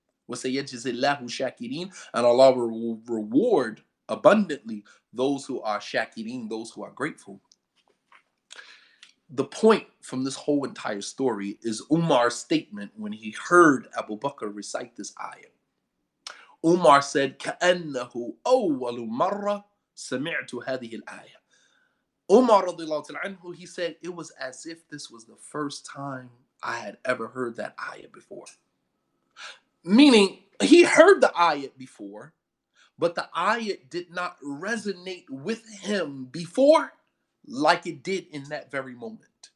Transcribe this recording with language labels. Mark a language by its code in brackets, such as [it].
[ar] وَسَيَجْزِي اللَّهُ الشَّاكِرِينَ. [en] And Allah will reward abundantly those who are shakirin, those who are grateful. The point from this whole entire story is Umar's statement when he heard Abu Bakr recite this ayah. Umar said, [ar] كَأَنَّهُ أَوَّلُ مَرَّةٍ سَمِعْتُ هَذِهِ الْآيَةِ. [en] Umar radiallahu anhu, he said, it was as if this was the first time I had ever heard that ayah before. Meaning, he heard the ayah before, but the ayat did not resonate with him before like it did in that very moment.